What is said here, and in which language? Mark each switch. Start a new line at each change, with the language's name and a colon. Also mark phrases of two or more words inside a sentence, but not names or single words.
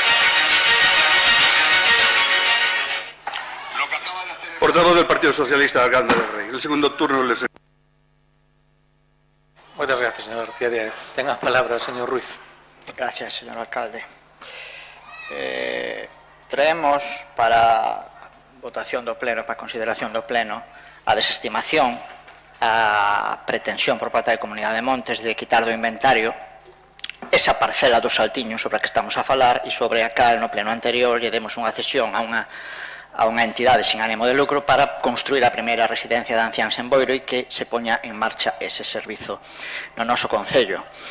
Spanish: Portavoz del Partido Socialista, Arganda del Rey. El segundo turno les... Muchas gracias, señor García Díaz. Tenga palabra el señor Ruiz. Gracias, señor alcalde.
Galician: Traemos para votación do pleno, para consideración do pleno, a desestimación, a pretensión por parte da Comunidade de Montes de quitar do inventario esa parcela do Saltiño sobre a que estamos a falar e sobre a cal no pleno anterior lle demos unha cesión a unha entidade
Spanish: sin ánimo de lucro
Galician: para construir a primeira residencia de anciáns en Boiro e que se poña en marcha ese servizo no noso concello.